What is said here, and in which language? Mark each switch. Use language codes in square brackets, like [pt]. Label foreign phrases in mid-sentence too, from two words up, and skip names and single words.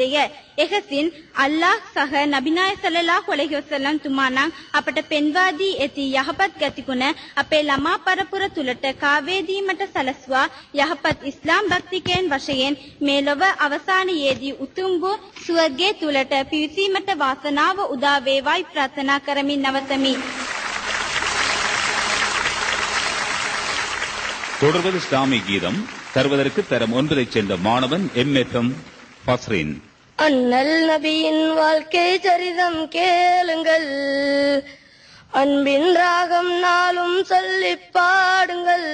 [si] එහසින් අල්ලාහ් සහ නබි නායක [ar] صلى الله عليه وسلم [si] තුමාණන් අපට පෙන්වා දී ඇති යහපත් ගතිගුණ අපේ ළමා පරපුර තුලට කාවේදීමට සලස්වා යහපත් ඉස්ලාම් භක්තිකයන් වශයෙන් මේ ලොව අවසානයේදී උතුම් වූ ස්වර්ගයේ තුලට පිවිසීමට වාසනාව උදා වේවායි ප්‍රාර්ථනා කරමින් නවතමි. [ta] தொடர்வது இஸ்லாமிய கீதம். தருவதற்கு தரம் 9 சேர்ந்த மாணவன் MFM ஃபஸ்ரின். அண்ணல் நபியின் வாழ்க்கை சரிதம் கேளுங்கள், அன்பின் ராகம் நாளும் சொல்லி பாடுங்கள்.